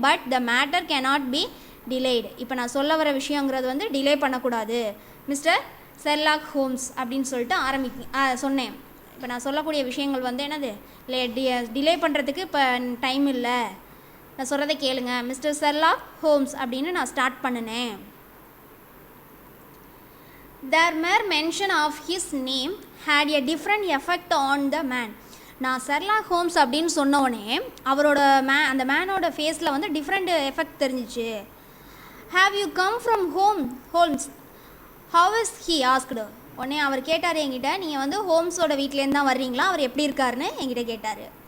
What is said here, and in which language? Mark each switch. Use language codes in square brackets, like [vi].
[en] but the matter cannot be delayed, [ta] இப்போ நான் சொல்ல வர விஷயங்கிறது வந்து டிலே பண்ணக்கூடாது மிஸ்டர் ஷெர்லாக் ஹோம்ஸ் அப்படின்னு சொல்லிட்டு சொன்னேன். இப்போ நான் சொல்லக்கூடிய விஷயங்கள் வந்து என்னது, டிலே பண்ணுறதுக்கு இப்போ டைம் இல்லை, நான் சொல்கிறத கேளுங்க, மிஸ்டர் ஷெர்லாக் ஹோம்ஸ் அப்படின்னு நான் ஸ்டார்ட் பண்ணினேன். [en] Their mere mention of his name had a different effect on the man. [ta] நான் ஷெர்லாக் ஹோம்ஸ் அப்படின்னு சொன்னோடனே அவரோட அந்த மேனோட ஃபேஸில் வந்து டிஃப்ரெண்ட் எஃபெக்ட் தெரிஞ்சிச்சு. [en] Have you come from homes, how is he asked. [ta] உடனே அவர் கேட்டார் என்கிட்ட, நீங்கள் வந்து ஹோம்ஸோட வீட்லேருந்து தான் வர்றீங்களா, அவர் எப்படி இருக்காருன்னு என்கிட்ட கேட்டார்.